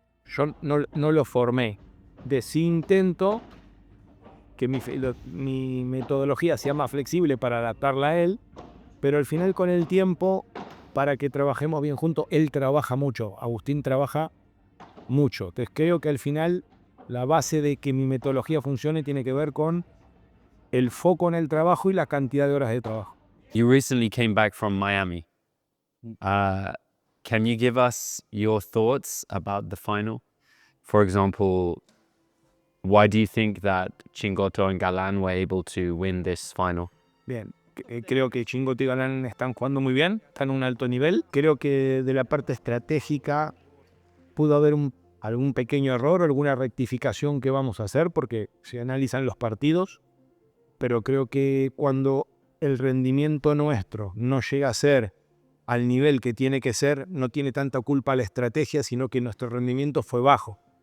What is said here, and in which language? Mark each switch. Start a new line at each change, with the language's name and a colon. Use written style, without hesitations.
Spanish: Yo no lo formé. Sí intento que mi metodología sea más flexible para adaptarla a él, pero al final con el tiempo, para que trabajemos bien juntos, él trabaja mucho, Agustín trabaja mucho. Entonces creo que al final la base de que mi metodología funcione tiene que ver con el foco en el trabajo y la cantidad de horas de trabajo.
English: You recently came back from Miami. Can you give us your thoughts about the final? For example, why do you think that Chingoto and Galan were able to win this final?
Spanish: Bien, creo que Chingoto y Galán están jugando muy bien, están a un alto nivel. Creo que de la parte estratégica pudo haber algún pequeño error o alguna rectificación que vamos a hacer porque se analizan los partidos, pero creo que cuando el rendimiento nuestro no llega a ser al nivel que tiene que ser, no tiene tanta culpa la estrategia, sino que nuestro rendimiento fue bajo.